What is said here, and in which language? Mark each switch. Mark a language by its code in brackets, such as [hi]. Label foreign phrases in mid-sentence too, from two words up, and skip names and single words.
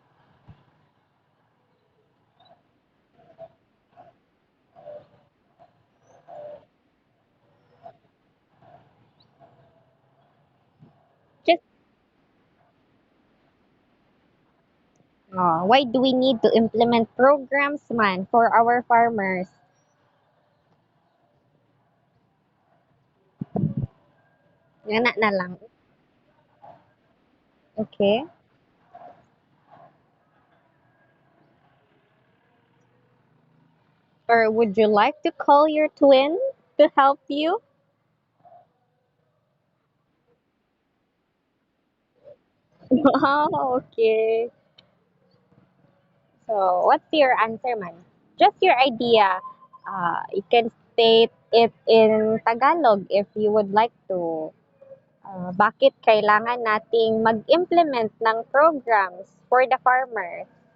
[en] Just why do we need to implement programs man for our farmers? Nga na lang. Okay. Or would you like to call your twin to help you? Oh, okay. So, what's your answer, man? Just your idea. You can state it in Tagalog if you would like to. [tl] Bakit kailangan nating mag-implement ng programs [en] for the farmers?